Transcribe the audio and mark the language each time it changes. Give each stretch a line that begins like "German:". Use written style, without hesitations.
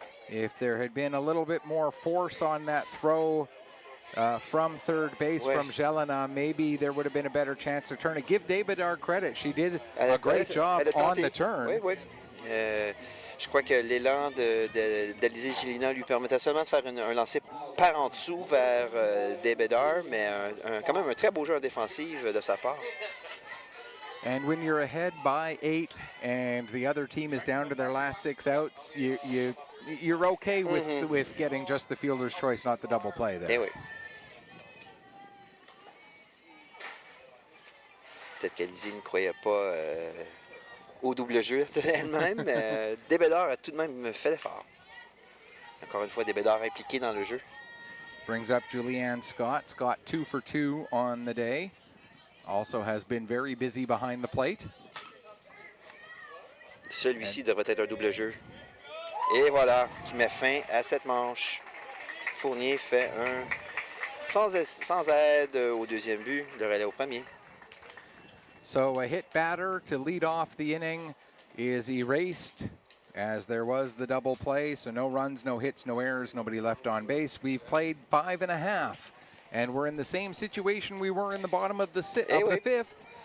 English: If there had been a little bit more force on that throw from third base from Jelena, maybe there would have been a better chance to turn it. Give David our credit. She did a great job on the turn.
French: Oui, oui. Je crois que l'élan d'Alizé Gélina lui permettait seulement de faire un lancer par en dessous vers Debedar, mais quand même un très beau jeu en défensive de sa part.
English: And when you're ahead by 8 and the other team is down to their last 6 outs, you're okay with getting just the fielder's choice, not the double play there.
French: Eh oui. Peut-être qu'Alizé ne croyait pas au double jeu elle-même, mais Debedar a tout de même fait l'effort. Encore une fois, Debedar impliqué dans le jeu.
English: Brings up Julianne Scott. Scott 2 for 2 on the day. Also has been very busy behind the plate.
French: Celui-ci devrait être un double jeu. Et voilà, qui met fin à cette manche. Fournier fait un sans aide au deuxième but, le relais au premier.
English: So a hit batter to lead off the inning is erased, as there was the double play. So no runs, no hits, no errors, nobody left on base. We've played 5.5, and we're in the same situation we were in the bottom of the fifth.